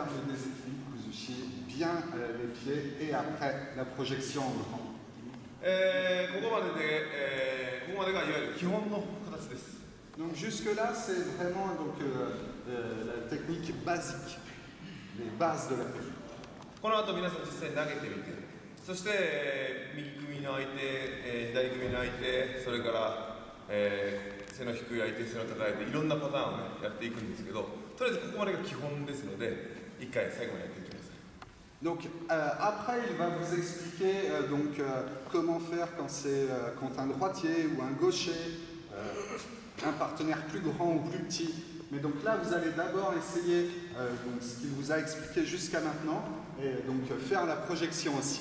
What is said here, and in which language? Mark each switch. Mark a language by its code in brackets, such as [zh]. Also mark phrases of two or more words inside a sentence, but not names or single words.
[fr] le déséquilibre, Kuzushi, bien les pieds et après la projection en grand. [ja] ここまでがいわゆる基本の形です。 [fr] Donc jusque-là, c'est vraiment donc, la technique basique, les bases de la technique. [ja] この後皆さん実際に投げてみて、そして右組の相手、左組の相手、それから、背の低い相手、背の高い相手、いろんなパターンを、ね、やっていくんですけど、とりあえずここまでが基本ですので、一回最後までやってみてください。 [fr] Donc après, il va vous expliquer comment faire quand c'est contre un droitier ou un gaucher, un partenaire plus grand ou plus petit. Mais donc là, vous allez d'abord essayer donc, ce qu'il vous a expliqué jusqu'à maintenant et donc faire la projection aussi.